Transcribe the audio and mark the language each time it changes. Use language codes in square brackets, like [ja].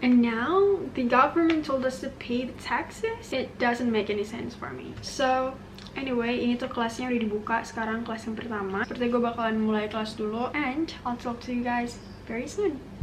[en] And now the government told us to pay the taxes. It doesn't make any sense for me. [id] So anyway, ini tuh kelasnya udah dibuka. Sekarang kelas yang pertama. Seperti gue bakalan mulai kelas dulu, [en] and I'll talk to you guys very soon.